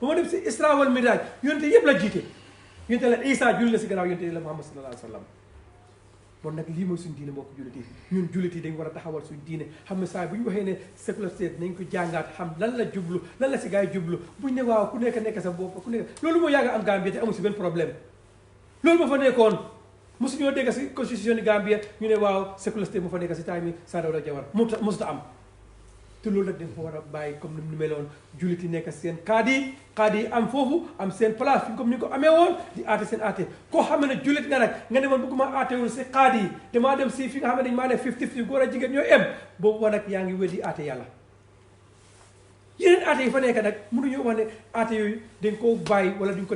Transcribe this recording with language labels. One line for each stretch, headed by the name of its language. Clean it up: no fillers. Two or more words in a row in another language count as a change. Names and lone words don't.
Wolof: moo dem si isra wal mihraj yonente yëpp la jiite yonente la Isa julli la si gannaaw yonente la Muhammad
Arabic: صلى الله عليه وسلم
Wolof: bon nag lii mooy suñu diine mbokk jullit yi ñun jullit yi dañ war a taxawal suñu diine xam ne saa bu ñu waxee ne
English: secular state
Wolof: nañ ko jàngaat xam lan la jublu lan la si gars yi jublu buñ ne waaw ku nekk sa bopp ku nekk loolu moo yàgg am Gambie te amul si benn problème loolu moo fa nekkoon mosuñoo dégg si constitution ni Gambie ñu ne waaw
English: secular state
Wolof: moo fa nekk si time yi Saa Dawda Jawara mosut a am te loolu nag dañ ko war a bàyyi comme ni mu meloon jullit yi nekk seen kaadi yi am foofu am seen place fi comme ni ko amee woon di aate seen aate koo xam ne jullit nga nag nga ne man bëgguma aatewul si kaadi yi damaa dem si fi nga xam ne dañ maa ne 50-50 góor a jigéen ñoo em boobu wa nag yaa ngi weddi aate yàlla yeneen aate yi fa nekk nag mënuñoo wax ne aate yooyu dañ koo bàyyi wala duñ ko